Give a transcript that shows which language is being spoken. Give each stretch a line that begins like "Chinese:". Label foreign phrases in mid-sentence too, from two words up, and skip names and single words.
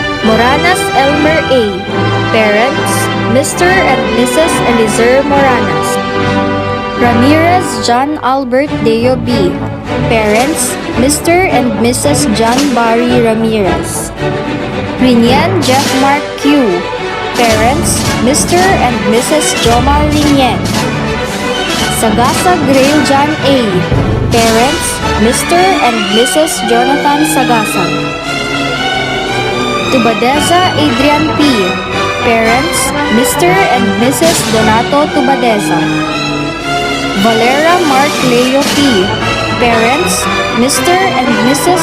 English: Moranas Elmer A. Parents, Mr. and Mrs. Elizer Moranas. Ramirez John Albert Deo B. Parents, Mr. and Mrs. John Barry Ramirez. Rinian Jeff Mark Q. Parents, Mr. and Mrs. Jomar Rinian. Sagasa Grail John A. Parents, Mr. and Mrs. Jonathan Sagasa. Tubadeza Adrian P. Parents, Mr. and Mrs. Donato Tubadeza. Valera Mark Leo P. Parents, Mr. and Mrs.